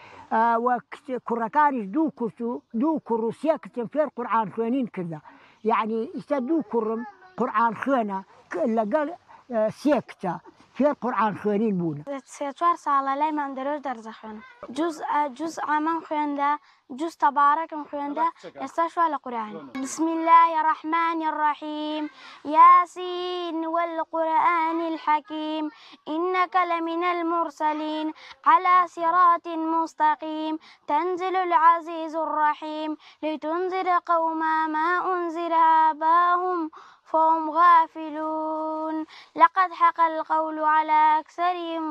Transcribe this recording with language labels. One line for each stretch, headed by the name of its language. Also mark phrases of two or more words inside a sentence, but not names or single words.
Central Kurdish: کوڕەکانیش دوو کوڕ و سێ کچم فێر قورئان خوێنین کردە یعنی ئیستا دوو کوڕم قورئان خوێنە لەگەڵ سێ کچە فێر قورئان خوێنین بوون سێ چوار ساڵە لای مادەرۆژ دەرزە خوێنم جوز ئامەم خوێندا جوز تەبارەکم خوێندا ئێستا شوا لە قورئان
Arabic: بسم الله الرحمن الرحيم ياسين والقرآن الحكيم إنك لمن المرسلين على صراط مستقيم تنزل العزيز الرحيم لتنذر قوما ما أنذر آباهم فهم غافلون لقد حق القول على أكثرهم